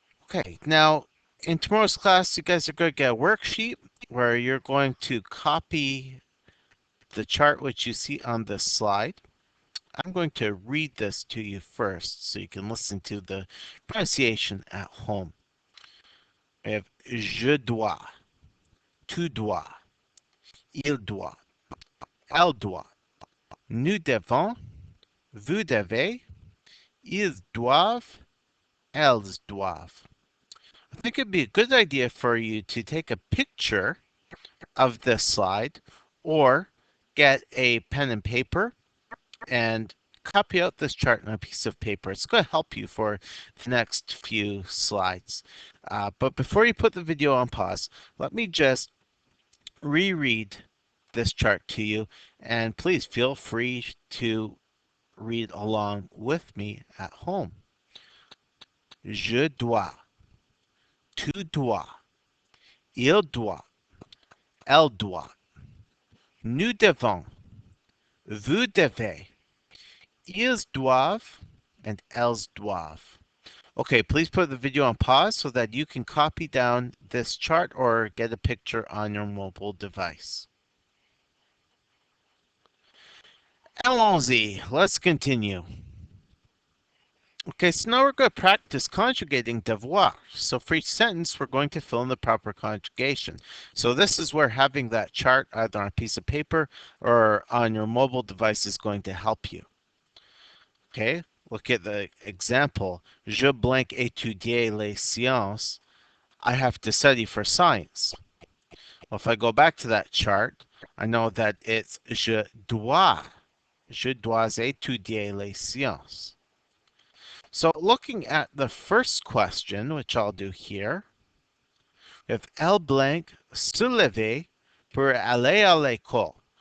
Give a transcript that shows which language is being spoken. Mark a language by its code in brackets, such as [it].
[en] Okay, now in tomorrow's class, you guys are going to get a worksheet where you're going to copy the chart which you see on this slide. I'm going to read this to you first so you can listen to the pronunciation at home. We have [fr] je dois, tu dois, il doit, elle doit, nous devons, vous devez, ils doivent, elles doivent. [en] I think it'd be a good idea for you to take a picture of this slide or get a pen and paper and copy out this chart on a piece of paper. It's going to help you for the next few slides. But before you put the video on pause, let me just reread this chart to you, and please feel free to read along with me at home. [fr] Je dois, tu dois, il doit, elle doit, nous devons, vous devez, ils doivent, and elles doivent. [en] Okay, please put the video on pause so that you can copy down this chart or get a picture on your mobile device. [fr] Allons-y, [en] let's continue. Okay, so now we're going to practice conjugating devoir. So for each sentence, we're going to fill in the proper conjugation. So this is where having that chart either on a piece of paper or on your mobile device is going to help you. Okay, look at the example. [fr] Je blank étudier les sciences. [en] I have to study for science. Well, if I go back to that chart, I know that it's [fr] je dois étudier les sciences. [en] So looking at the first question, which I'll do here, we have [fr] elle blank se lever pour aller à l'école.